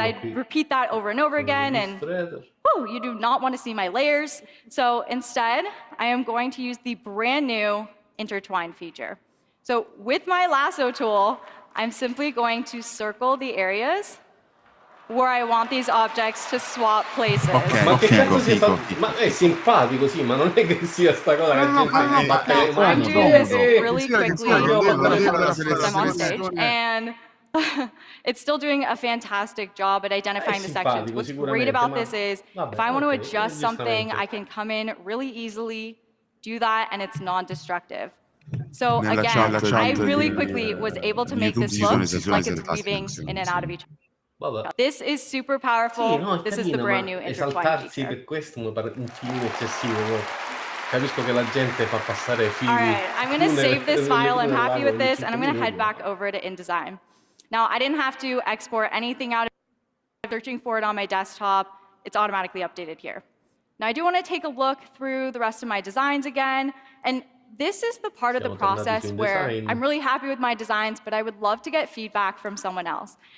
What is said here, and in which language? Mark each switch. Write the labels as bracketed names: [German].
[English] I repeat that over and over again, and whoo, you do not want to see my layers. So instead, I am going to use the brand new intertwine feature. So with my lasso tool, I'm simply going to circle the areas where I want these objects to swap places. [Italian] Ma che cazzo sia ma è simpatico, sì, ma non è che sia sta cosa che gente batte le mani. [English] I'm doing this really quickly because I'm on stage, and it's still doing a fantastic job at identifying the sections. What's great about this is if I want to adjust something, I can come in really easily, do that, and it's non-destructive. So again, I really quickly was able to make this look like it's weaving in and out of each other. This is super powerful. This is the brand new intertwine feature. [Italian] Per questo mi pare un filino eccessivo. Capisco che la gente fa passare fili. [English] All right, I'm going to save this file. I'm happy with this, and I'm going to head back over to InDesign. Now, I didn't have to export anything out of searching for it on my desktop. It's automatically updated here. Now, I do want to take a look through the rest of my designs again, and this is the part of the process where I'm really happy with my designs, but I would love to get feedback from someone else.